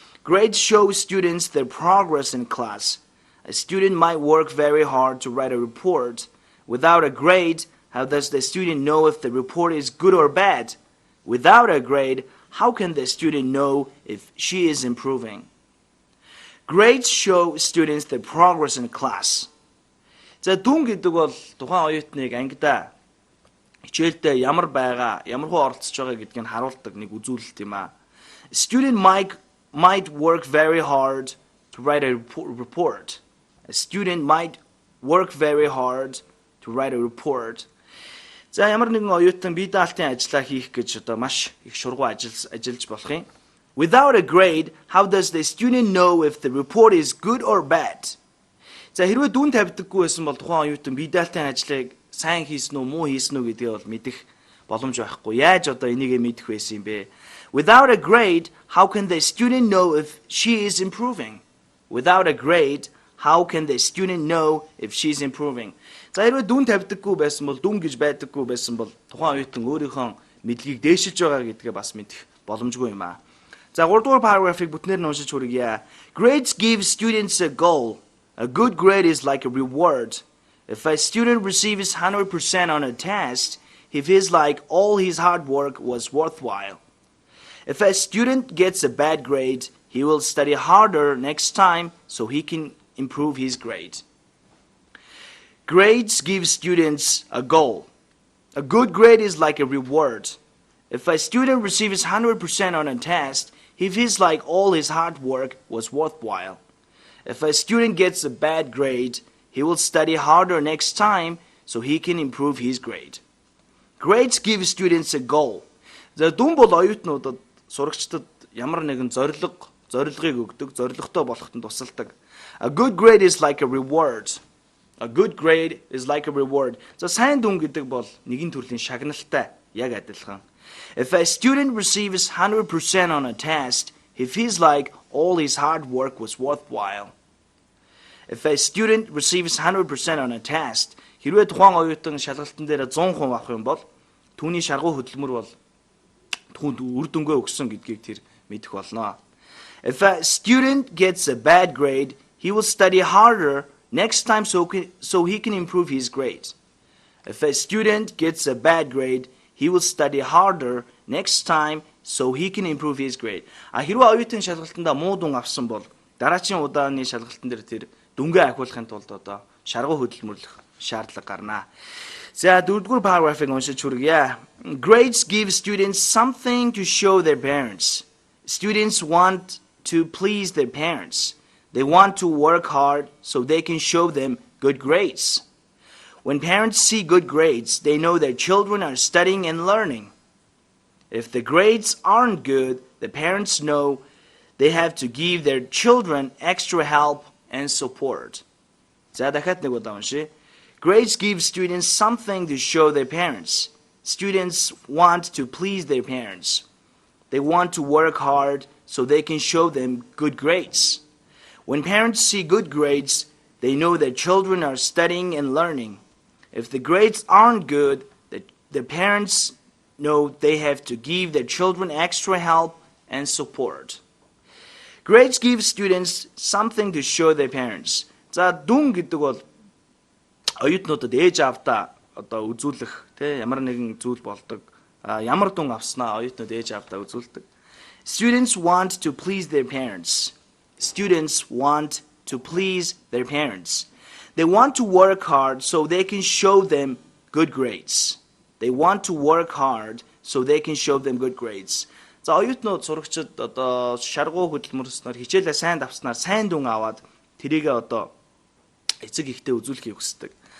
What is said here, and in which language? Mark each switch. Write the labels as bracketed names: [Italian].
[English] Grades show students their progress in class. A student might work very hard to write a report. Without a grade, how does the student know if the report is good or bad? Without a grade, how can the student know if she is improving? Grades show students their progress in class. [Mongolian] За дүн гэдэг бол тухайн оюутныг ангидаа хичээлдээ ямар байгаа, ямар хөө оролцож байгаа гэдгийг харуулдаг нэг үзүүлэлт юм аа. [English] Student might work very hard to write a report. A student might work very hard to write a report. [Mongolian] За ямар нэгэн оюутан бие даалтын ажлаа хийх гэж одоо маш их шургуу ажиллаж болох юм. [English] Without a grade, how does the student know if the report is good or bad? [Mongolian] За хэрвээ дүн тавьдаггүй байсан бол тухайн оюутан бие даалтын ажлыг сайн хийсэн үү, муу хийсэн үү гэдгийг бол мэдэх боломж байхгүй. Яаж одоо энийг мэдэх байсан юм бэ? [English] Without a grade, how can the student know if she is improving? Without a grade, how can the student know if she is improving? [Mongolian] За хэрвээ дүн тавьдаггүй байсан бол, дүн гэж байдаггүй байсан бол тухайн оюутан өөрийнхөө мэдлэгийг дээшилж байгаа гэдгээ бас мэдэх боломжгүй юм аа. За 3 дугаар paragraph-ыг бүтнээр нь уншиж хүргье. [English] Grades give students a goal. A good grade is like a reward. If a student receives 100% on a test, he feels like all his hard work was worthwhile. If a student gets a bad grade, he will study harder next time so he can improve his grade. Grades give students a goal. A good grade is like a reward. If a student receives 100% on a test, he feels like all his hard work was worthwhile. If a student gets a bad grade, he will study harder next time so he can improve his grade. Grades give students a goal. [Mongolian] За дүн бол оюутнуудад сурагчдад ямар нэгэн зорилгыг өгдөг, зорилготой болоход нь тусалдаг. [English] A good grade is like a reward. A good grade is like a reward. [Mongolian] За сайн дүн гэдэг бол нэгэн төрлийн шагналтай яг адилхан. [English] If a student receives 100% on a test, he feels like all his hard work was worthwhile. If a student receives 100% on a test, [Mongolian] хэрвээ тухайн оюутан шалгалтын дээр 100% авах юм бол түүний шаргуу хөдөлмөр бол түүнд үр дүнгээ өгсөн гэдгийг тэр мэдэх болно. [English] If a student gets a bad grade, he will study harder next time so he can improve his grade. If a student gets a bad grade, he will study harder next time so he can improve his grade. [Mongolian] Хэрвээ оюутан шалгалтанда муу дүн авсан бол дараагийн удааны шалгалтын дээр тэр дүнгээ ахиулахын тулд одоо шаргуу хөдөлмөрлөх шаардлага гарна. За дөрөвдүгээр параграфыг уншиж хүргье. [English] Grades give students something to show their parents. Students want to please their parents. They want to work hard so they can show them good grades. When parents see good grades, they know their children are studying and learning. If the grades aren't good, the parents know they have to give their children extra help and support. [Mongolian] За дахиад нэг удаа уншия. [English] Grades give students something to show their parents. Students want to please their parents. They want to work hard so they can show them good grades. When parents see good grades, they know their children are studying and learning. If the grades aren't good, the parents know they have to give their children extra help and support. Grades give students something to show their parents. [Mongolian] За дүн гэдэг бол оюутнуудад ээж аавдаа одоо үзүүлэх ямар нэгэн зүйл болдог. Ямар дүн авснаа оюутнууд ээж аавдаа үзүүлдэг. [English] Students want to please their parents. Students want to please their parents. They want to work hard so they can show them good grades. They want to work hard so they can show them good grades. [Mongolian] За оюутнууд сурагчид одоо шаргуу хөдөлмөрснөр хичээлээ сайн давснаар сайн дүн аваад тэрийгээ одоо эцэг ихтэй үзүүлэхийг хүсдэг.